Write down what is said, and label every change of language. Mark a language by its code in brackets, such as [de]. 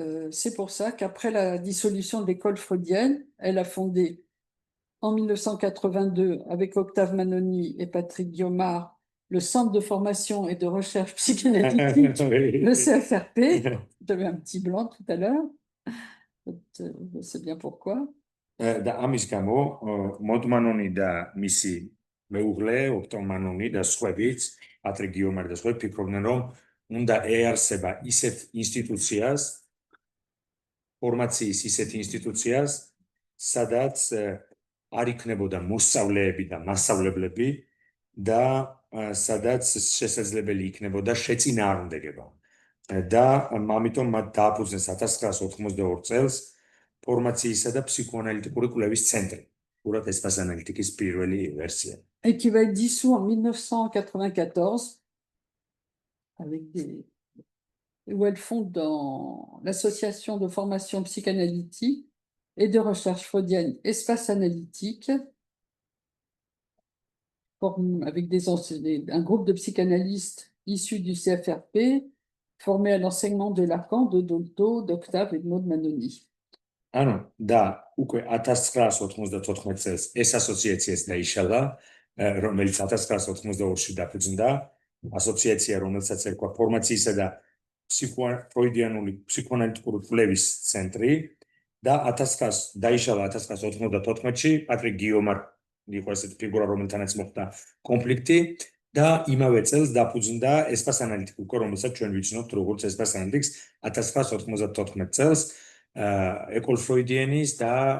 [fr] C'est pour ça qu'après la dissolution de l'école freudienne, elle a fondé en 1982 avec Octave Manoni et Patrick Guillaumard le Centre de formation et de recherche psychanalytique, le CFRP. J'avais un petit blanc tout à l'heure. Je sais bien pourquoi. [ka] და ამის გამო მოდმანონი და მისი მეუღლე ოქტავ მანონი და სხვაებიც პატრიკ გიომარი და სხვაები ფიქრობდნენ რომ უნდა ეარსება ისეთ ინსტიტუციას ფორმაციის ისეთ ინსტიტუციას სადაც არ იქნებოდა მოსწავლეები და მასწავლებლები და სადაც შესაძლებელი იქნებოდა შეწინააღმდეგება და ამიტომ მათ დააფუძნეს 1982 წელს ფორმაციისა და ფსიქოანალიტიკური კვლევის centre, უბრალოდ espace analytique-ის პირველი ვერსია. [fr] Et qui va être dissous en 1994 où elle fonde dans l'association de formation psychanalytique et de recherche freudienne Espace Analytique avec un groupe de psychanalystes issus du CFRP formés à l'enseignement de Lacan, de Dolto, d'Octave et de Maud Manoni. [ka] ანუ და უკვე 1994 წელს ეს ასოციაციაც დაიშალა, რომელიც 1982-ში დაფუძნდა, ასოციაცია, რომელსაც ერქვა ფორმაციისა და ფროიდიანული ფსიქოანალიტიკური კვლევის ცენტრი და დაიშალა 1994-ში პატრიკ გიომარ იყო ესეთი ფიგურა, რომელთანაც მოხდა კონფლიქტი და იმავე წელს დაფუძნდა Espace Analytique, რომელსაც ჩვენ ვიცნობთ როგორც Espace Analytics 1994 წელს ეკოლ ფროიდიანის და